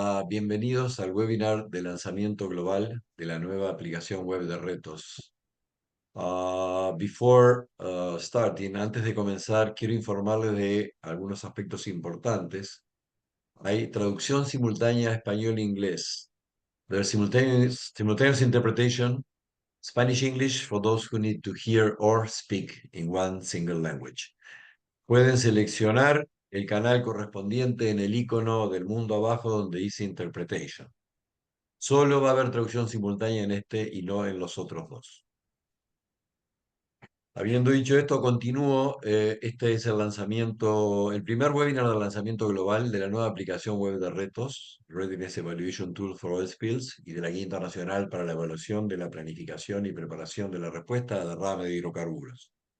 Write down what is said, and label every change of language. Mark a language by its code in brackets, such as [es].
[es] Bienvenidos al webinar de lanzamiento global de la nueva aplicación web de retos. [en] Before starting, [es] antes de comenzar, quiero informarles de algunos aspectos importantes. Hay traducción simultánea español-inglés. [en] There's simultaneous interpretation, Spanish-English for those who need to hear or speak in one single language. [es] Pueden seleccionar el canal correspondiente en el icono del mundo abajo donde dice Interpretation. Solo va a haber traducción simultánea en este y no en los otros dos. Habiendo dicho esto, continúo. Este es el lanzamiento, el primer webinar de lanzamiento global de la nueva aplicación web de retos, Readiness Evaluation Tool for All Spills, y de la Guía Internacional para la Evaluación de la Planificación y Preparación de la Respuesta a derrame de hidrocarburos.